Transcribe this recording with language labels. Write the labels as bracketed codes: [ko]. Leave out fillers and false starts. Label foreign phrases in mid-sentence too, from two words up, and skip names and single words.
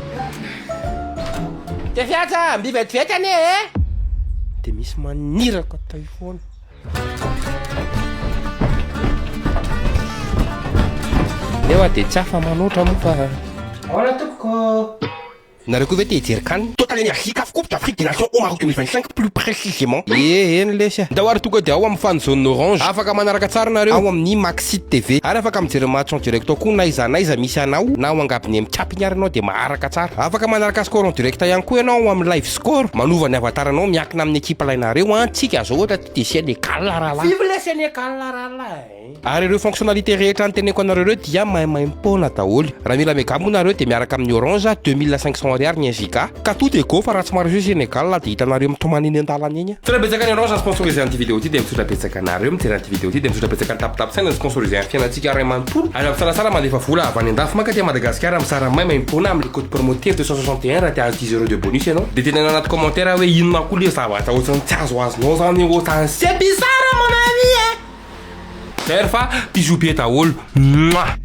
[mg] te fiatsa mbivetivety ane e dia misy maniraka tay foana nefa dia tsy afa manoatra moa fa ahoana tokoko nareo koa ve te hijery kanina [fr] total énergie CAF Coupe d'Afrique des Nations au Maroc 2025 plus précisément [mg] eny lesy a ndao ary tonga dia ao amin'ny [en] fan zone [mg] orange afaka manaraka tsara nareo ao amin'ny Maxit TV ary afaka mijery [fr] match en direct [mg] ao koa na iza misy anao na ao angabiny mitapiny ary anao dia maharaka tsara afaka manaraka [fr] score en direct [mg] ihany koa ianao amin'ny [en] live score [mg] manova ny avataranao miankina amin'ny ekipa lainareo antsika zao ohatra ty Sénégal rahalahy [fr] vive le Sénégal rahalahy [mg] ary ireo fonctionnalité rehetra nyteneko anareo reo dia maimaimpona daholy raha mila megamo nareo dia miaraka amin'ny orange 2500 ariary ny giga ka [fr] tout est go [mg] fa raha tsy maro jeu Sénégal dia hitanareo mitomany eny an-dalana iny tsara betsaka ny orange sponsorisé an'ity vidéo ty dia misotra betsaka anareo mijery an'ity vidéo ty dia misotra betsaka ny tapitapisaina ny sponsorisé amin'ny fiainantsika ray manontolo ary am'sarasara mandefa vola avy any an-dafy manka tia Madagasikara am'sara maimaimpona amin'ny [fr] code promoteur [mg] 261 raha tia 10 € de bonus ianao dia tenena anaty commentaire hoe inona koa le zavatra ohatrany tsy azo azonao zany ohatrany [fr] c'est bizarre mon ami [mg] e faire fa bisous be daholo